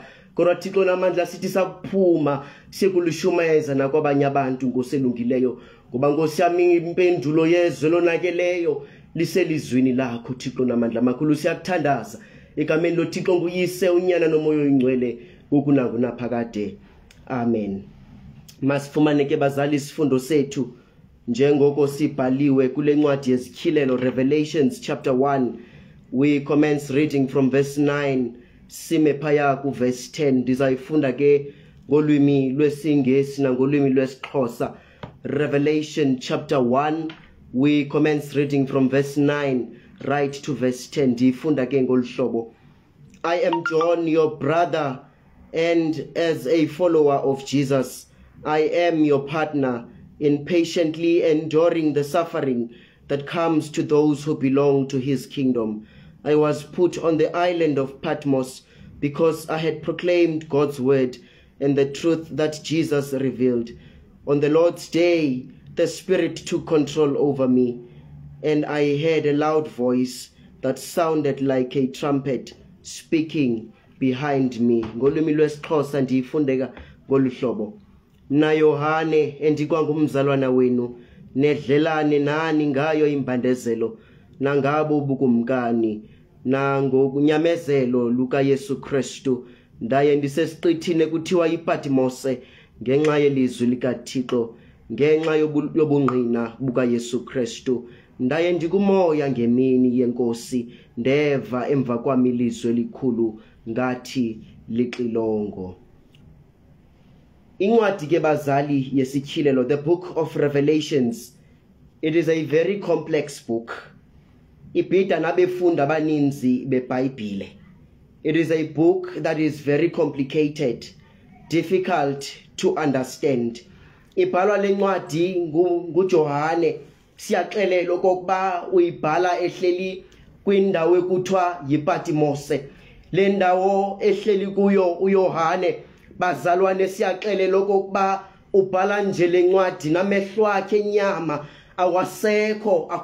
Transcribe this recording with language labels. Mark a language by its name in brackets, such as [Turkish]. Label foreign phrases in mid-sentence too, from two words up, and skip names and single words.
[Zulu] Kodwa Thixo namandla sithi sakuphuma sekulishumayeza nakwabanye abantu Nkosi elungileyo, ngoba Nkosi yami impendulo yezwe lonakeleyo liselizwini lakho Thixo namandla amakhulu. [Xhosa] Siyakuthandaza egameni loThixo nguyise unyana nomoya oyingcwele kunaphakade. Amen. Masifumane ke bazali isifundo sethu njengoko sibhaliwe kule ncwadi yezityhilelo, [English] Revelations chapter 1. We commence reading from verse 9 [Xhosa] sime phaya ku [English] verse 10. [Xhosa] Ndizayifunda ke ngolwimi lwesiNgesi nangolwimi lwesiXhosa. [English] Revelation chapter 1, we commence reading from verse 9 right to verse 10. [Xhosa] Ndifunda ke ngolhlobo. [English] I am John, your brother, and as a follower of Jesus, I am your partner in patiently enduring the suffering that comes to those who belong to his kingdom. I was put on the island of Patmos because I had proclaimed God's word and the truth that Jesus revealed. On the Lord's day, the Spirit took control over me, and I heard a loud voice that sounded like a trumpet speaking behind me. [Xhosa] Ngolwimi lwesiXhosa ndiyifundeka ngoluhlobo. Na Yohane endikwangumzalwana wenu, nedlelane nani ngayo imbandezelo nangabo ubukumkani nangokunyamezelo luka Yesu Kristu. Ndaye ndisesiqithini kuthiwa iPatmose ngenxa yelizwi likaThixo, ngenxa yobungqina buka Yesu Kristu. Ndaye ndikumoya ngemini yenkosi, ndeva emva kwami ilizwi elikhulu ngathi lixilongo. Incwadi ke bazali yesityhilelo, [English] the book of Revelations, it is a very complex book. [Xhosa] Ibhida nabefunda abaninzi beBhayibhile. [English] It is a book that is very complicated, difficult to understand. [Xhosa] Ibhalwa lencwadi nguJohane. Siyaxelela okokuba uyibhala ehleli kwindawo ekuthiwa yiPatmose. Le ndawo ehleli kuyo uYohane bazalwane siyaxelela okokuba ubhala nje lencwadi namehlo akhe enyama awasekho akhutshiwe.